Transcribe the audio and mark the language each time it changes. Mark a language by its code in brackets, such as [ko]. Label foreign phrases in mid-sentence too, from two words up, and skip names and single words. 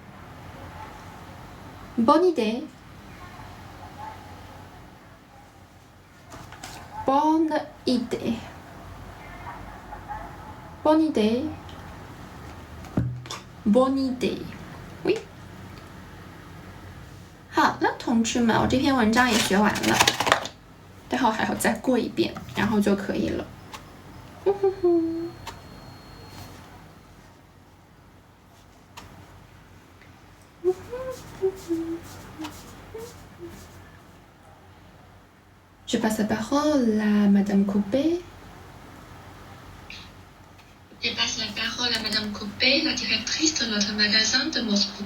[fr] Bonne idée. Bonne idée. Bonne idée. Bonne idée. Oui。 [zh] 好了，同志们，我这篇文章也学完了，待会还要再过一遍，然后就可以了。 [fr] Je passe la parole à Madame Coupé. Je passe la parole à Madame Coupé, la directrice de notre magasin de Moscou.